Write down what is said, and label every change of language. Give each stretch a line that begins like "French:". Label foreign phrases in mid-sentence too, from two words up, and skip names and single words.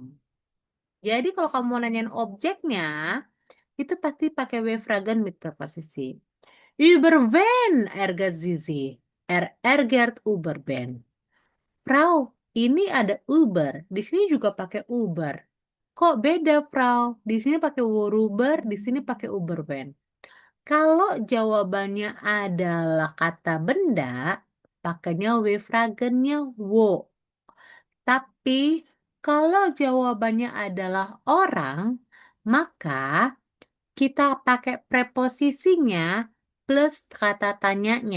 Indonesian: Jadi kalau kamu mau nanyain objeknya, itu pasti pakai
German: W-fragen mit
Indonesian: preposisi.
German: Über wen ärgert sie sich? Ärgert über wen? Frau,
Indonesian: ini ada Uber. Di sini juga pakai Uber. Kok beda, Frau? Di sini pakai Woruber, di sini pakai Uberben. Kalau jawabannya adalah kata benda, pakainya W-fragennya wo. Tapi kalau jawabannya adalah orang, maka kita pakai preposisinya plus kata tanyanya.